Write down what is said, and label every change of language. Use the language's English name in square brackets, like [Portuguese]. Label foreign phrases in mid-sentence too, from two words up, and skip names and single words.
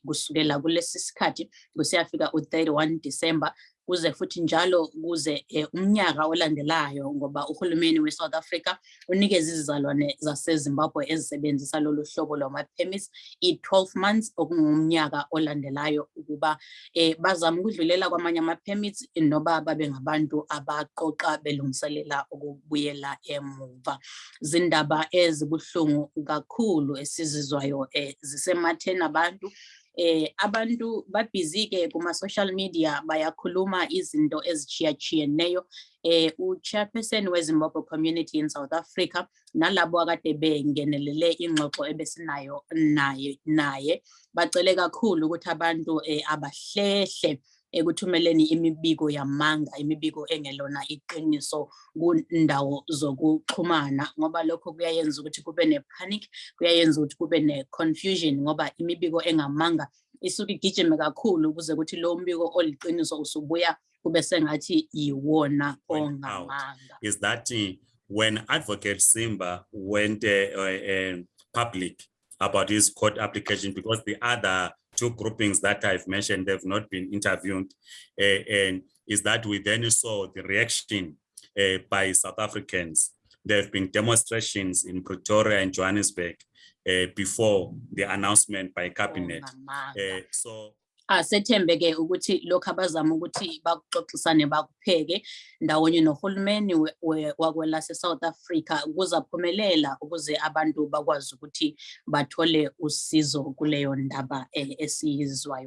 [North Ndebele] kusukela kulesi sikhathi kusiyafika u-31 December kuze futhi njalo kuze umnyaka olandelayo ngoba uhulumeni we-South Africa unikeza izizalwane zaseZimbabwe ezisebenzisa lolu hlobo lwama-permits i-12 months okungumnyaka olandelayo ukuba bazama ukudlulela kwamanye ama-permits noba babe ngabantu abaqoqa belungiselela ukubuyela emuva. Zindaba ezibuhlungu kakhulu esizizwayo zisematheni abantu babhizi ke kuma- [English] social media [North Ndebele] bayakhuluma izinto ezichiyachiyeneyo. U-chairperson we- [English] Zimbabwe community in South Africa [North Ndebele] nalabo akade bengenelele ingxoxo ebesinayo naye bacele kakhulu ukuthi abantu abahlehle ekuthumeleni imibiko yamanga imibiko engelona iqiniso kundawo zokuxhumana ngoba lokho kuyayenza ukuthi kube ne-panic kuyayenza ukuthi kube ne-confusion ngoba imibiko engamanga isuke igijime kakhulu kuze ukuthi lo mbiko oliqiniso usubuya kube sengathi yiwona ongamanga. [English] Is that when Advocate Simba went public about his court application, because the other two groupings that I've mentioned, they've not been interviewed, and is that we then saw the reaction by South Africans. There have been demonstrations in Pretoria and Johannesburg before the announcement by cabinet. [North Ndebele] Asethembeke ukuthi lokho abazama ukuthi bakuxoxisane bakupheke ndawonye nohulumeni wakwelase South Africa kuzaphumelela ukuze abantu bakwazi ukuthi bathole usizo kuleyo ndaba esiyizwayo.